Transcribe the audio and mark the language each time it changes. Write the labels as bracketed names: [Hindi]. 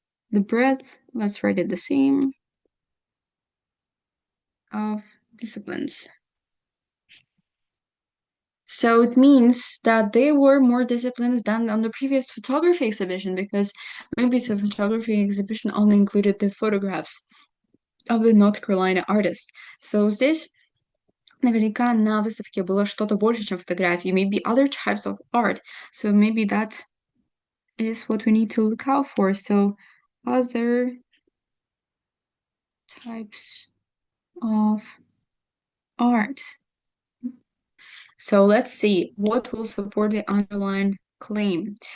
[English] The breadth, let's write it the same, of disciplines. So it means that they were more disciplines than on the previous photography exhibition, because maybe the photography exhibition only included the photographs of the North Carolina artist. [Russian] So здесь наверняка на выставке было что-то больше, чем фотографии, [English] maybe other types of art. So maybe that is what we need to look out for. So other types of art. So let's see what will support the underlined claim.